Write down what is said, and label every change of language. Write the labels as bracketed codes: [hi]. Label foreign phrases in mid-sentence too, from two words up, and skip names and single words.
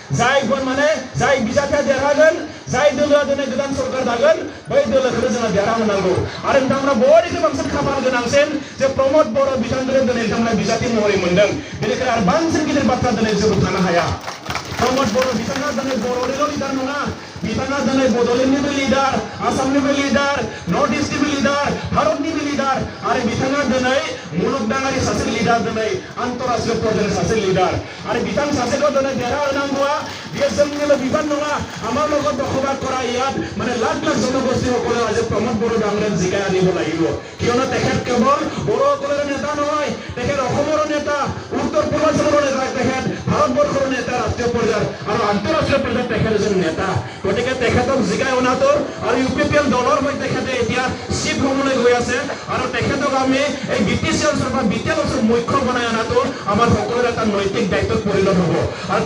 [brx] जाय बिजाथिया देरहागोन जाय दोलोआ दिनै गोदान सरकार दागोन बै दोलोखौनो जोङो देरहाहोनांगौ आरो नोंथांमोना बयनिख्रुइ बांसिन खाफाल गोनांसिन जे प्रमद बर' बिथांखौनो दिनै नोंथांमोना बिजाथि महरै मोनदों बेनिखायनो आरो बांसिन गिदिर बाथ्रा दिनै जेबो थानो हाया प्रमद बर' बिथाङा दिनै बर'निल' लिडार नङा बिथाङा दिनै बड'लेण्डनिबो लिडार आसामनिबो लिडार नर्थ इस्टनिबो लिडार भारतनिबो लिडार आरो बिथाङा दिनै मुलुगनाङारि सासे लिडार दिनै आन्तराष्ट्रीय पर्यायनि सासे लिडार आरो बिथां सासेखौ दिनै देरहा होनांगौआ बेयो जोंनिल' बिबान नङा [as] আমাৰ লগত বসবাস কৰা ইয়াত মানে লাখ লাখ জনগোষ্ঠীসকলে আজি প্ৰমদ বৰ ডাঙৰীয়াক জিকাই আনিব লাগিব কিয়নো তেখেত কেৱল বড়োসকলৰ নেতা নহয় তেখেত অসমৰ নেতা উত্তৰ পূৰ্বাঞ্চলৰ নেতা তেখেত ভাৰতবৰ্ষৰ নেতা ৰাষ্ট্ৰীয় পৰ্যায়ৰ আৰু আন্তঃৰাষ্ট্ৰীয় পৰ্যায়ত তেখেত এজন নেতা গতিকে তেখেতক জিকাই অনাটো আৰু UPPL দলৰ হৈ তেখেতে এতিয়া চিফ হ'বলৈ গৈ আছে আৰু তেখেতক আমি এই BTC অঞ্চল বা BTL অঞ্চল মুখ্য বনাই অনাটো আমাৰ সকলোৰে এটা নৈতিক দায়িত্বত পৰিণত হ'ব আৰু